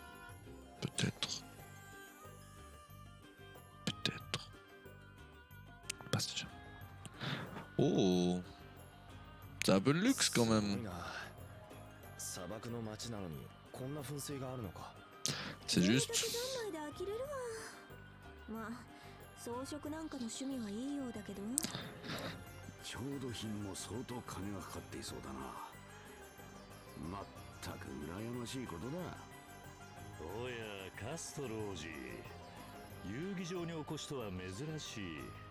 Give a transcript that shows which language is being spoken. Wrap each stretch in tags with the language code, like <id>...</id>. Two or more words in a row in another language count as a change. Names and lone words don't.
<fr>Peut-être. Peut-être. Pas sûr. Oh, c'est un peu de luxe quand même. C'est juste.</fr> <ja>まあ装飾なんかの趣味はいいようだけど。調度品も相当金がかかっていそうだな。まったく羨ましいことだ。おやカストロ王子、遊技場にお越しとは珍しい。</ja>